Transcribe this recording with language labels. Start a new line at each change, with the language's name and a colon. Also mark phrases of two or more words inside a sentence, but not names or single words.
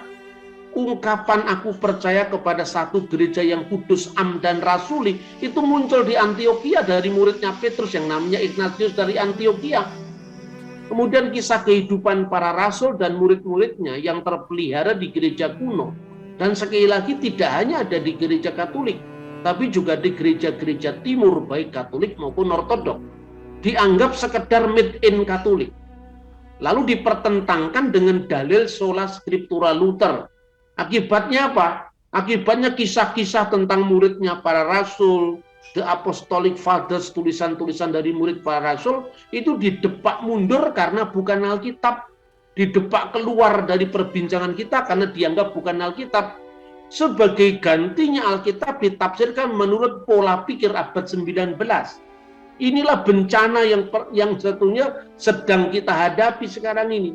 Indonesian: Ungkapan aku percaya kepada satu gereja yang kudus, am dan rasuli itu muncul di Antiokhia dari muridnya Petrus yang namanya Ignatius dari Antiokhia. Kemudian kisah kehidupan para rasul dan murid-muridnya yang terpelihara di gereja kuno. Dan sekali lagi tidak hanya ada di gereja Katolik, tapi juga di gereja-gereja timur baik Katolik maupun Ortodok. Dianggap sekedar
English: made in
Indonesian: Katolik. Lalu dipertentangkan dengan dalil
Latin: sola scriptura
Indonesian: Luther. Akibatnya apa? Akibatnya kisah-kisah tentang muridnya para rasul,
English: the apostolic fathers,
Indonesian: tulisan-tulisan dari murid para rasul itu didepak mundur karena bukan Alkitab, didepak keluar dari perbincangan kita karena dianggap bukan Alkitab. Sebagai gantinya Alkitab ditafsirkan menurut pola pikir abad 19. Inilah bencana yang satunya sedang kita hadapi sekarang ini.